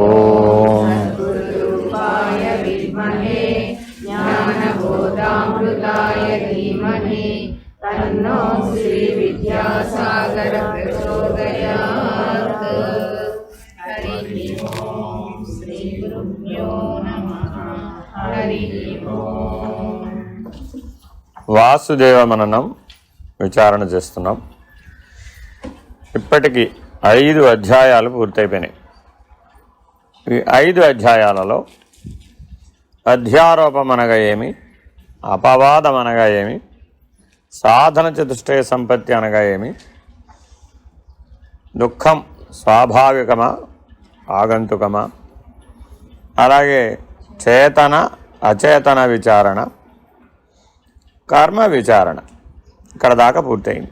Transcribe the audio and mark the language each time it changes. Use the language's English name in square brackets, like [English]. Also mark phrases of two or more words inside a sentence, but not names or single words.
[Sanskrit] गुरुरूपाय विद्महे ज्ञानबोधामृताय धीमहि तन्नो श्रीविद्यासागरः प्रचोदयात्। हरिः ओं श्रीगुरुभ्यो नमः। हरिः ओं। [Telugu] వాసుదేవ మననం విచారణ చేస్తున్నాం. ఇప్పటికి 5 అధ్యాయాలు పూర్తయిపోయినాయి. ఈ 5 అధ్యాయాలలో అధ్యారోపం అనగా ఏమి, అపవాదం అనగా ఏమి, సాధన చతుష్టయ సంపత్తి అనగా ఏమి, దుఃఖం స్వాభావికమా ఆగంతుకమా, అలాగే చేతన అచేతన విచారణ, కర్మ విచారణ ఇక్కడ దాకా పూర్తయింది.